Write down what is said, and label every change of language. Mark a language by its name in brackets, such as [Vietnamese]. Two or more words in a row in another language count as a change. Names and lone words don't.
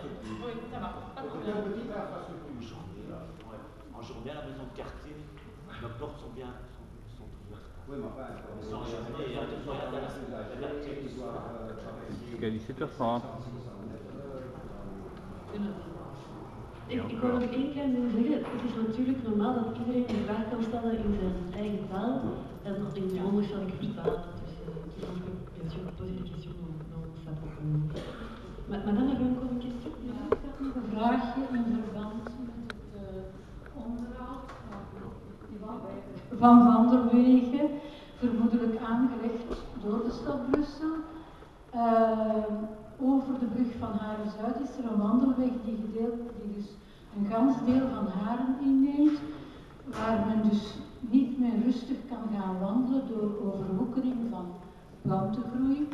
[French] Oui, ça va. Pas de C'est problème. une petite infrastructure. En journée, à la maison de quartier, nos portes sont bien ouvertes. Oui, mais enfin, Sans journée, il y a des quartiers qui sont Jusqu'à 17h30. C'est noté. [Dutch] Ik wil nog één klein ding zeggen. Het is natuurlijk normaal dat iedereen een vraag kan stellen in zijn eigen taal. En in het Hollands zal ik verstaan. [French] Dus on peut bien sûr poser des questions dans sa propre langue. Madame, avez-vous encore une question? [Dutch] Ja, ik had nog een vraagje in verband met het onderhoud van wandelwegen, vermoedelijk aangelegd door de stad Brussel. Over de brug van Haren-Zuid is er een wandelweg die dus een gans deel van Haren inneemt, waar men dus niet meer rustig kan gaan wandelen door overwoekering van plantengroei.